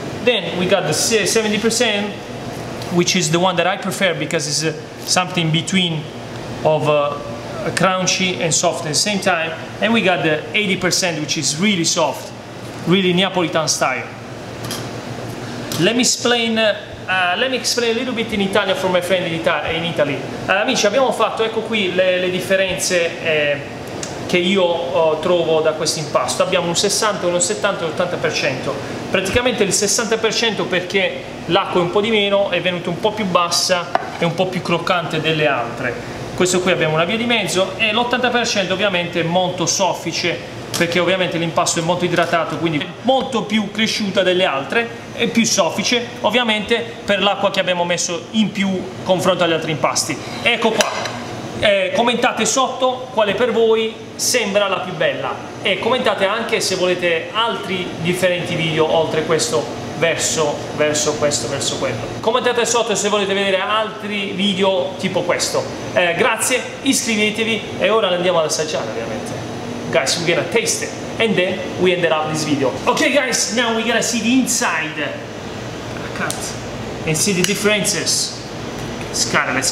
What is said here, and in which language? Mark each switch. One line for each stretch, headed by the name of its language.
English: Then we got the 70%, which is the one that I prefer because it's something between of crunchy and soft at the same time. And we got the 80%, which is really soft, really Neapolitan style. Let me explain a little bit in Italian for my friend in Italy.
Italian: Amici, abbiamo fatto, ecco qui le differenze che io trovo da questo impasto. Abbiamo un 60, uno 70 e un 80%. Praticamente il 60% perché l'acqua è un po' di meno, è venuta un po' più bassa e un po' più croccante delle altre. Questo qui abbiamo una via di mezzo, e l'80% ovviamente è molto soffice, perché ovviamente l'impasto è molto idratato, quindi molto più cresciuta delle altre e più soffice, ovviamente per l'acqua che abbiamo messo in più confronto agli altri impasti. Ecco qua, commentate sotto quale per voi sembra la più bella, e commentate anche se volete altri differenti video oltre questo verso questo, verso quello. Commentate sotto se volete vedere altri video tipo questo. Grazie, iscrivetevi, e ora andiamo ad assaggiare ovviamente.
English: Guys, we're gonna taste it and then we ended up this video. Okay guys, now we're gonna see the inside. Cut and see the differences. Let's cut.